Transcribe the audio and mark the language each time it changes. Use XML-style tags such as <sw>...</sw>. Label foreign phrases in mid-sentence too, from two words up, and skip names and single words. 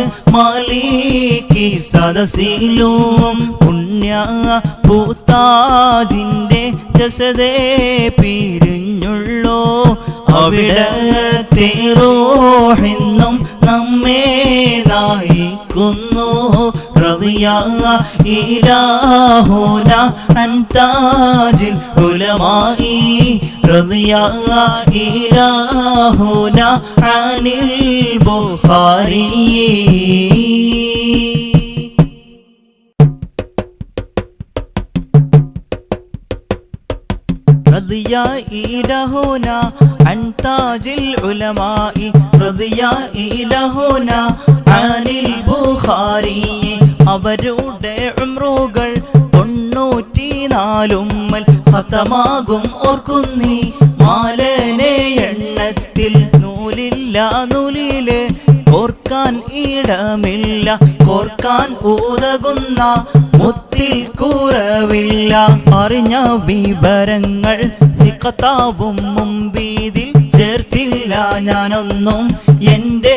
<ml>മാലിക്കി സദസ്സിലും പുണ്യ പൂത്താജിന്റെ ജസദേ പിരിഞ്ഞുള്ളോ അവിടത്തെ റൂഹെന്നും നമ്മെ നയിക്കുന്നു</ml> <ar>رضي إلهنا عن تاج العلماء رضي إلهنا عن البخاري رضي إلهنا عن تاج العلماء رضي إلهنا عن البخاري</ar> <ml>അവരുടെ ഉംറുകൾ 94 ഖതമാകും ഓർക്കുന്നീ മാലനെ എണ്ണത്തിൽ നൂലില്ല നൂലില് കോർക്കാൻ ഇടമില്ല കോർക്കാൻ ഉതകുന്ന മുത്തിൽ കുറവില്ല അറിഞ്ഞ വിവരങ്ങൾ സിഖത്താവും മുമ്പീതിൽ ചേർത്തില്ല ഞാനൊന്നും എൻ്റെ</ml>